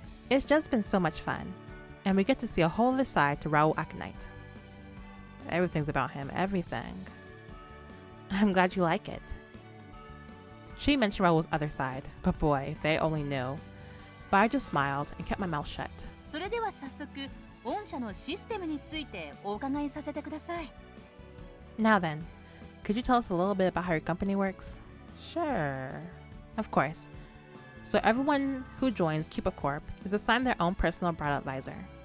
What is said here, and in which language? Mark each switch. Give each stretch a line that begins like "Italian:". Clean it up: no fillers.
English: It's just been so much fun, and we get to see a whole other side to Raoul Aconite. Everything's about him, everything. I'm glad you like it. She mentioned Raoul's other side, but boy, if they only knew. But I just smiled and kept my mouth shut.
Japanese: それでは早速御社のシステムについてお伺いさせてください。
English: Now then, could you tell us a little bit about how your company works? Sure. Of course. So everyone who joins Cupid Corp is assigned their own personal bridal advisor.